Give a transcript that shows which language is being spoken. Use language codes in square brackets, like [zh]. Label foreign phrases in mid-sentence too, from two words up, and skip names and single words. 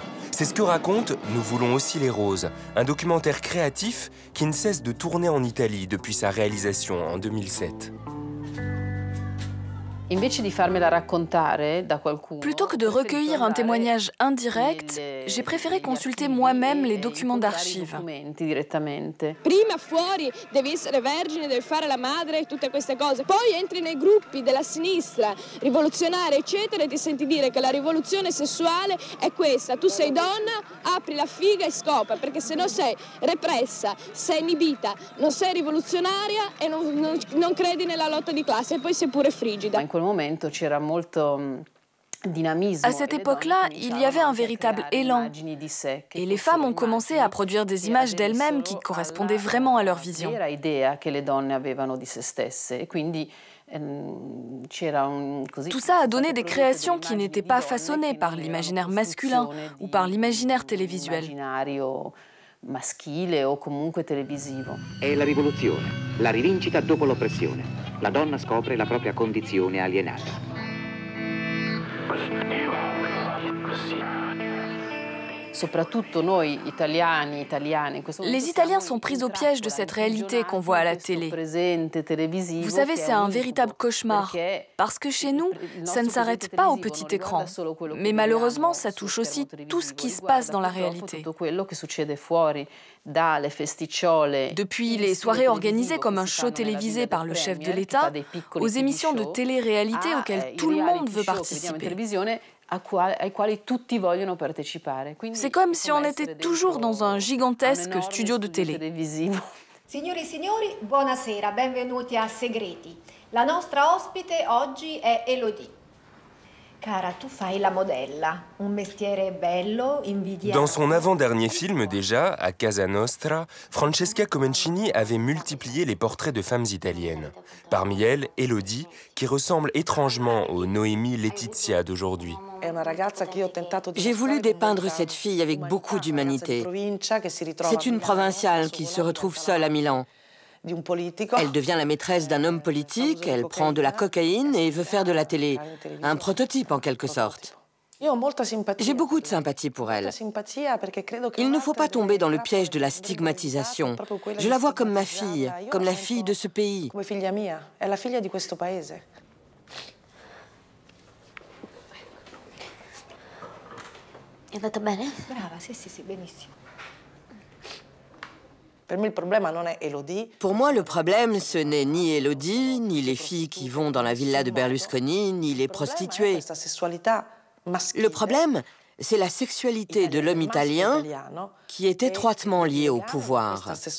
[fr] C'est ce que raconte Nous voulons aussi les roses, un documentaire créatif qui ne cesse de tourner en Italie depuis sa réalisation en 2007. Plutôt que de recueillir un témoignage indirect, j'ai préféré consulter moi-même les documents d'archives. [it] Prima fuori devi essere vergine, devi fare la madre e tutte queste cose. Poi entri nei gruppi della sinistra rivoluzionaria, eccetera, e ti senti dire che la rivoluzione sessuale è questa. Tu sei donna, apri la figa e scopa, perché se no sei repressa, sei inibita, non sei rivoluzionaria e non credi nella lotta di classe e poi sei pure frigida. [fr] À cette époque-là, il y avait un véritable élan et les femmes ont commencé à produire des images d'elles-mêmes qui correspondaient vraiment à leur vision. Tout ça a donné des créations qui n'étaient pas façonnées par l'imaginaire masculin ou par l'imaginaire télévisuel. [it] Maschile o comunque televisivo. È la rivoluzione, la rivincita dopo l'oppressione. La donna scopre la propria condizione alienata. [fr] Les Italiens sont pris au piège de cette réalité qu'on voit à la télé. Vous savez, c'est un véritable cauchemar, parce que chez nous, ça ne s'arrête pas au petit écran. Mais malheureusement, ça touche aussi tout ce qui se passe dans la réalité. Depuis les soirées organisées comme un show télévisé par le chef de l'État, aux émissions de télé-réalité auxquelles tout le monde veut participer. C'est comme si on était toujours dans un gigantesque studio de télé. [it] Signori e signori, buonasera, benvenuti a Segreti. La nostra ospite oggi è Elodie. Cara, tu fai la modella, un mestiere bello, invidiato. [fr] Dans son avant-dernier film déjà, à Casa Nostra, Francesca Comencini avait multiplié les portraits de femmes italiennes. Parmi elles, Elodie, qui ressemble étrangement aux Noémie Laetitia d'aujourd'hui. J'ai voulu dépeindre cette fille avec beaucoup d'humanité. C'est une provinciale qui se retrouve seule à Milan. Elle devient la maîtresse d'un homme politique, elle prend de la cocaïne et veut faire de la télé. Un prototype en quelque sorte. J'ai beaucoup de sympathie pour elle. Il ne faut pas tomber dans le piège de la stigmatisation. Je la vois comme ma fille, comme la fille de ce pays. [it] È andata bene? Brava, sì, sì, sì, benissimo. [fr] Pour moi, le problème, ce n'est ni Elodie, ni les filles qui vont dans la villa de Berlusconi, ni les prostituées. Le problème, c'est la sexualité de l'homme italien qui est étroitement liée au pouvoir.